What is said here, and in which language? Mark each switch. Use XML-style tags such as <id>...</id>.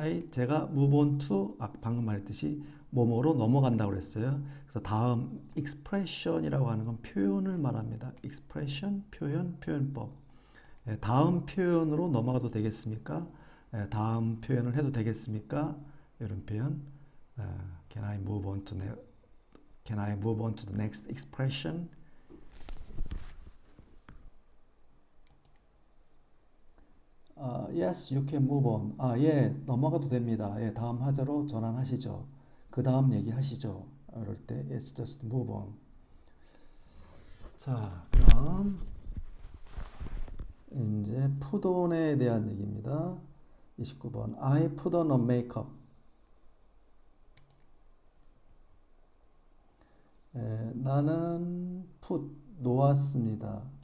<ko>제가 move on to 방금 말했듯이 뭐뭐로 넘어간다고 그랬어요. 그래서 다음 expression이라고 하는 건 표현을 말합니다. expression, 표현법. 다음 표현으로 넘어가도 되겠습니까? 다음 표현을 해도 되겠습니까? 이런 표현.</ko> <en>Can I move on to the next expression? Yes, you can move on.</en> <ko>예, 넘어가도 됩니다. 예, 다음 화제로 전환하시죠. 그 다음 얘기하시죠. 이럴 때</ko> <en>Yes, just move on.</en> <ko>자, 그럼 이제 put on에 대한 얘기입니다.</ko> <en>29번. I put on a makeup.</en> <ko>나는 put, 놓았습니다.</ko>